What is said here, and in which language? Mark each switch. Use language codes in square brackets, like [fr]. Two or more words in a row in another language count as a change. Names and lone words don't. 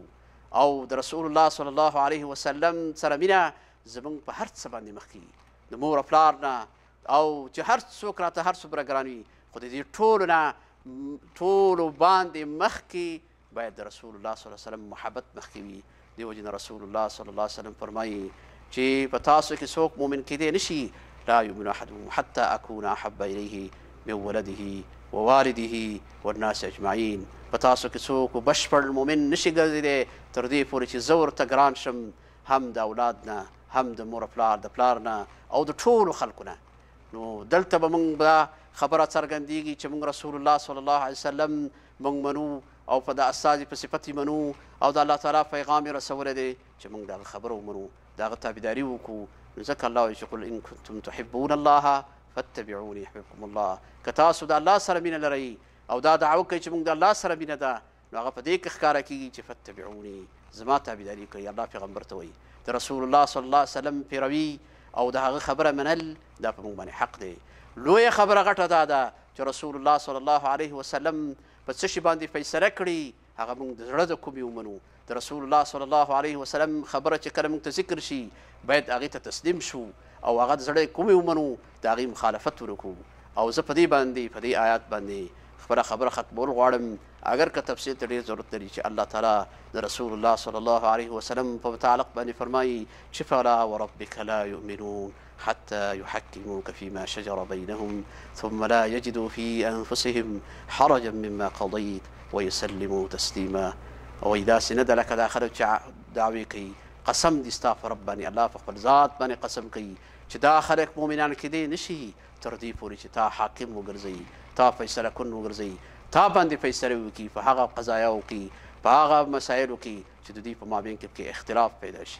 [ps] او د [ar] رسول الله صلی الله علیه وسلم [ps] سره مینه زموږ په هر څه باندې مخکې، د مور او پلار نه او چې هر څوک راته هر څومره ګران وي، خو د دې ټولو نه ټولو باندې مخکې باید د [ar] رسول الله صلی الله علیه وسلم [ps] محبت مخکې وي. دې وجې نه [ar] رسول الله صلی الله علیه وسلم [ps] فرمایي چې په تاسو کې څوک مؤمن کېدی نشي، [ar] لا یؤمن احدکم حتی اکون احب الیه من ولده ووالده والناس اجمعین. [ps] په تاسو کې څوک بشپړ مؤمن نشي ګرځېدی تر دې پورې چې زه ورته ګران شم، هم د اولاد نه، هم د مور پلار د پلار نه او د ټولو خلکو نه. نو دلته به موږ به خبره څرګندېږي چې موږ [ar] رسول الله صلی الله علیه وسلم [ps] موږ منو او په د استازي په صفت یې منو او د الله تعالی پیغام یې رسولی دی چې موږ د هغه خبره ومنو، د هغه تابعداري وکړو. نو ځکه الله وایي چې [ar] قل ان کنتم تحبون الله فاتبعوني يحببكم الله. [ps] که تاسو د الله سره مینه لرئ او دا دعوه کوي چې موږ د الله سره مینه ده، نو هغه په دې کې ښکاره کېږي چې فاتبعوني، زما تابعداري کوي. الله پیغمبر ته وایي د [ar] رسول الله صلی الله علیه وسلم [ps] پیروي او د هغه خبره منل دا په موږ باندې حق دی. لویه خبره غټه دا ده چې [ar] رسول الله صلی الله علیه وسلم [ps] په څه شي باندې فیصله کړي هغه موږ د زړه د کومې ومنو. د [ar] رسول الله صلی الله علیه وسلم [ps] خبره چې کله موږ ته ذکر شي باید هغې ته تسلیم شو او هغه د زړه کومې ومنو، د هغې مخالفت ونکړو. او زه په دې باندې په دې آیات باندې خپله خبره ختمول غواړم، اگر که تفصیل ته ډېر ضرورت لري چې الله تعالی د [ar] رسول الله صلی الله علیه وسلم [ps] په متعلق باندې فرمایي چې [ar] فلا وربک لا یؤمنون حتى يحكموك فيما شجر بينهم ثم لا يجدوا في أنفسهم حرجا مما قضيت ويسلموا تسليما. [ps] او اذا سند لك داخل دعوی کوي قسم دي ستا په رب باندې، الله په خپل ذات باندې قسم کوي چې دا خلک مؤمنان کېدی نشي تر دې پورې چې تا حاکم وګرځوي، تا فیصله کن وګرځوي، تا باندې فیصله وکړي په هغه قضایاو کې، په هغه مسایلو کې چې د دوی په مابین کې اختلاف پیدا شي.